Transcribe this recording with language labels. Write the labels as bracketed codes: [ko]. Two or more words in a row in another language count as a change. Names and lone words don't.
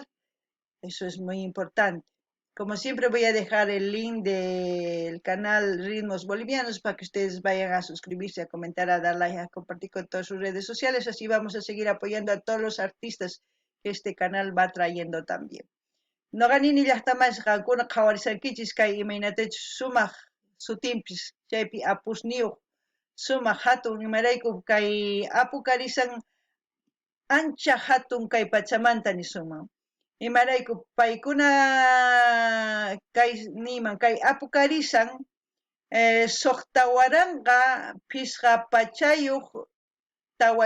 [es] Eso es muy importante. Como siempre voy a dejar el link del canal Ritmos Bolivianos para que ustedes vayan a suscribirse, a comentar, a dar like, a compartir con todas sus redes sociales. Así vamos a seguir apoyando a todos los artistas que este canal va trayendo también. [qu] Noqanini llaqtamas qankuna qhawarisarkichis kay imaynatachus sumaq sutinpis chaypi apusniyuq sumaq hatun imarayku kay apukarisan ancha hatun kay pachamanta nisuman. Imarayku paykuna kay apukarisan suqtawaranqa pisqa pachayuq tawa